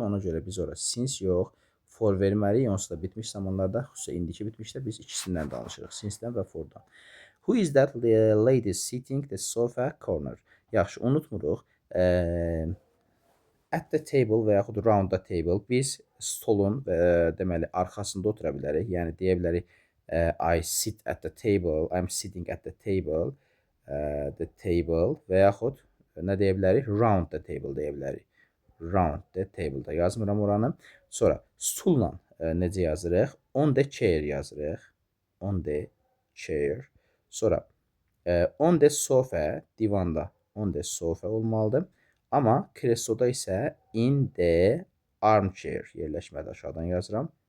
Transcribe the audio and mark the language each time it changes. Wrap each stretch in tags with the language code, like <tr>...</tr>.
<az>Ona görə biz ora since yox, for verməliyik. Onsuz da bitmiş zamanlarda, xüsusilə indiki bitmişdə biz ikisindən danışırıq. Since-dən və for-dan.</az> <en>Who is that lady sitting the sofa corner?</en> <az>Yaxşı, unutmuruq. At the table və yaxud round the table biz stolun deməli arxasında otura bilərik. Yəni deyə bilərik</az> <en>I sit at the table, I'm sitting at the table,</en> <az>və yaxud nə deyə bilərik? Round the table deyə bilərik. Round the table-da yazmıram oranı. Sonra stulla necə yazırıq?</az> <en>On the chair</en> <az>yazırıq.</az> <en>On the chair.</en> <az>Sonra on the sofa, divanda.</az> <en>On the sofa</en> <az>olmalıdır. Amma kresloda isə in the armchair yerləşməli aşağıdan yazıram.</az>